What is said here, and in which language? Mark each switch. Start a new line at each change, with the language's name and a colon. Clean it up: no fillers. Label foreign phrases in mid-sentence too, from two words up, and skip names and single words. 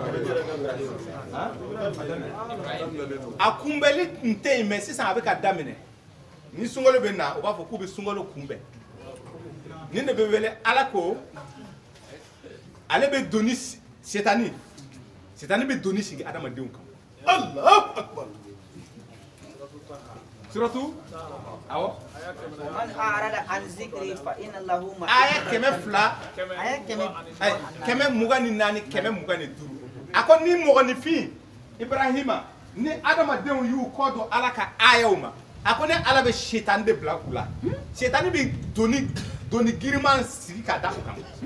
Bambara: a kunbɛnli tun tɛ yen mais sisan a bɛ ka daminɛ ni sunkalo bɛ na u b'a fɔ k'u bɛ sunkalo kunbɛn nin de bɛ wele ala ko ale bɛ doni setani bɛ doni sigi adamadenw kan
Arabic: الله أكبر.
Bambara: suratu awɔ
Arabic: من أراد عن ذكري فإن له
Bambara: aya 200 aya kɛmɛ 24 kɛmɛ 25 a ko ni mɔgɔninfin ibrahima ni adamadenw y'u kɔ don ala ka ayaw ma a ko ne ala bɛ setani de bila u la setani bɛ doni giriman sigi ka da u kan